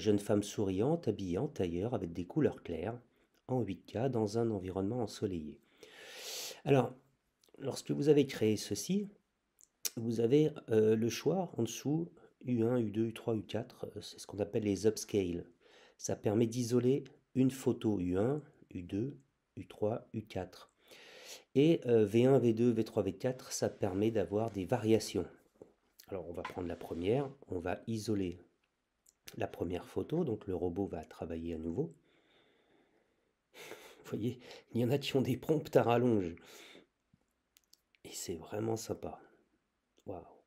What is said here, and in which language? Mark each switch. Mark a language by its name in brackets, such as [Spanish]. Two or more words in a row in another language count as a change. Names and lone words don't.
[French] Jeune femme souriante, habillée en tailleur avec des couleurs claires, en 8K dans un environnement ensoleillé. Alors, lorsque vous avez créé ceci, vous avez le choix en dessous, U1, U2, U3, U4, c'est ce qu'on appelle les upscale. Ça permet d'isoler une photo U1, U2, U3, U4. Et V1, V2, V3, V4, ça permet d'avoir des variations. Alors on va prendre la première, on va isoler la première photo, donc le robot va travailler à nouveau. Vous voyez, il y en a qui ont des prompts à rallonge. Et c'est vraiment sympa. Waouh.